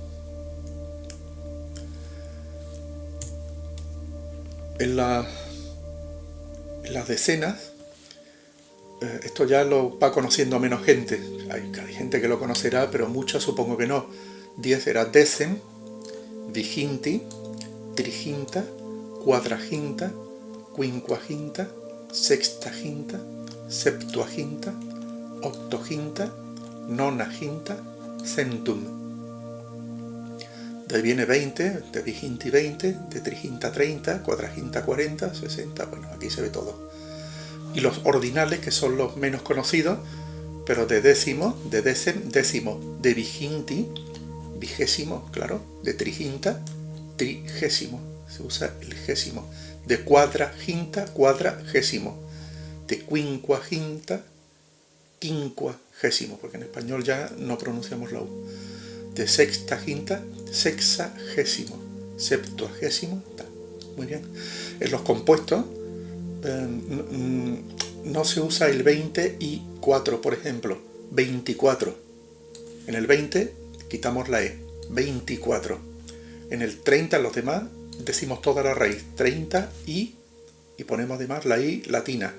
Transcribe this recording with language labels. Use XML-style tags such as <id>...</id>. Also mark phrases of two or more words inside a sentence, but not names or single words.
<es>En las decenas, esto ya lo va conociendo menos gente. Hay gente que lo conocerá, pero muchos supongo que no.</es> <la>10 era decem, viginti, triginta, cuadraginta, quinquaginta, sextaginta, septuaginta, octoginta, nonaginta, centum.</la> <es>De ahí viene 20, de viginti 20, de triginta 30, cuadraginta 40, 60, bueno, aquí se ve todo. Y los ordinales, que son los menos conocidos, pero de décimo, de décimo, de viginti, vigésimo, claro, de triginta, trigésimo, se usa el gésimo, de cuadraginta, cuadragésimo, de quincuaginta, quincuagésimo, porque en español ya no pronunciamos la U, de sextaginta, sexagésimo, septuagésimo, tal. Muy bien. En los compuestos no se usa el 20 y 4, por ejemplo, 24. En el 20 quitamos la E, 24. En el 30, en los demás, decimos toda la raíz, 30 y ponemos además la I latina.</es>